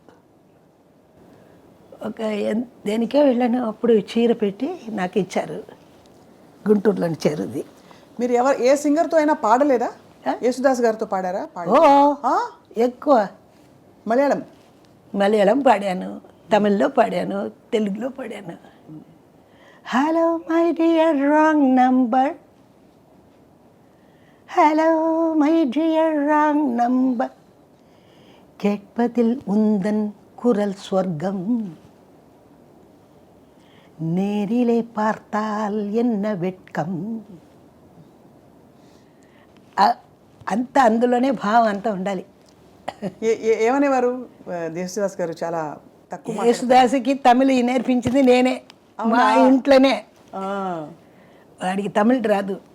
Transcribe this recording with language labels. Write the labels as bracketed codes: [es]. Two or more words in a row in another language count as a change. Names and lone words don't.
[te] ఒక దేనికే వెళ్ళాను, అప్పుడు చీర పెట్టి నాకు ఇచ్చారు, గుంటూరులోని చీరది. మీరు ఏ సింగర్తో అయినా పాడలేదా? యేసుదాస్ గారితో పాడారా? ఎక్కువ మలయాళం పాడాను, తమిళ్లో పాడాను, తెలుగులో పాడాను. [en] Hello my dear wrong number, Hello my dear wrong number, [ta] கேட்பதில் உந்தன் குரல் சொர்க்கம், நேரிலே பார்த்தால் என்ன வெட்கம். [te] అంత అందులోనే భావం అంతా ఉండాలి. ఏమనేవారు దేశదాస్ గారు? చాలా తక్కువ యేసుదాసుకి తమిళ నేర్పించింది నేనే, మా ఇంట్లోనే. వాడికి తమిళ రాదు.